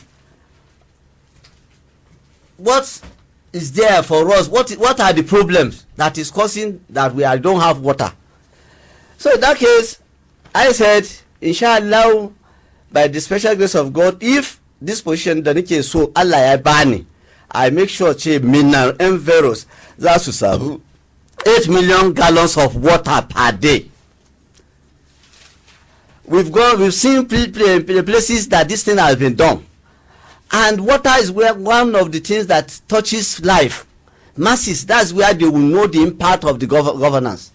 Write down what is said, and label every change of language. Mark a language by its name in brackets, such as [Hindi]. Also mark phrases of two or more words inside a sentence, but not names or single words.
[English] What is there for us? What are the problems that is causing that we don't have water? So in that case, I said, inshallah, by the special grace of God, if this position [Hausa] da nake so Allah ya bani, [English] I make sure ce Mina Enveros [Hausa] za su samu [English] 8 million gallons of water per day. We've seen places that this thing has been done. And water is one of the things that touches life. Masses, that's where they will know the impact of the governance.